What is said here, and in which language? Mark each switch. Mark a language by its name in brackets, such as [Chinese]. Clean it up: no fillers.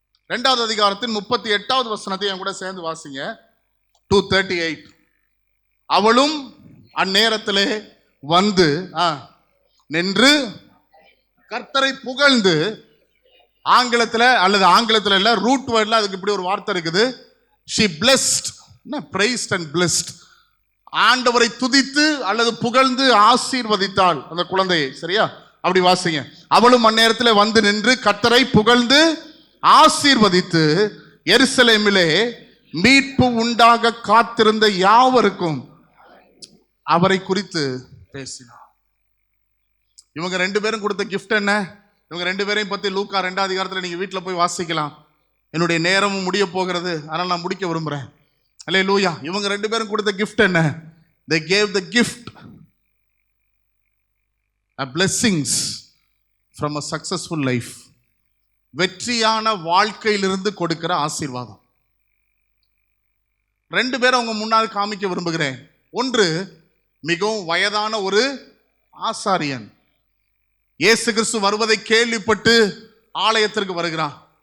[Tamil] 2வது அதிகாரத்தின் 38வது வசனத்தை என் கூட சேர்ந்து வாசிங்க. 2:38. அவளும் அந்நேரத்திலே வந்து நின்று கர்த்தரை புகழ்ந்து, ஆங்கிலத்தில் அல்லது ஆங்கிலத்தில் இல்ல, ரூட் வேர்ட்ல அதுக்கு இப்படி ஒரு வார்த்தை இருக்குது. [English] she blessed, praised and blessed. [Tamil] ஆண்டவரை துதித்து அல்லது புகழ்ந்து ஆசீர்வதித்தாள் அந்த குழந்தையை. சரியா? அப்படி வாசிங்க. அவளும் அந்நேரத்தில் வந்து நின்று கர்த்தரை புகழ்ந்து ஆசீர்வதித்து எருசலேமிலே மீட்பு உண்டாக காத்திருந்த யாவருக்கும் அவரை குறித்து பேசினார். இவங்க 2 பேரும் கொடுத்த கிஃப்ட் என்ன? இவங்க 2 பேரையும் பத்தி லூக்கா 2வது அதிகாரத்தில் நீங்க வீட்டில் போய் வாசிக்கலாம். என்னுடைய நேரமும் முடிய போகிறது, அதனால நான் முடிக்க விரும்புறேன். அல்லேலூயா. இவங்க 2 பேரும் கொடுத்த கிஃப்ட் என்ன? [English] they gave the gift a blessings from a successful life. [Tamil] வெற்றியான வாழ்க்கையிலிருந்து கொடுக்கிற ஆசீர்வாதம். 2 பேரும் அவங்க முன்னால் காமிக்க விரும்புகிறேன். ஒன்று, மிகவும் வயதான ஒரு ஆசாரியன் இயேசு கிறிஸ்து வருவதை கேள்விப்பட்டு ஆலயத்திற்கு வருகிறான்.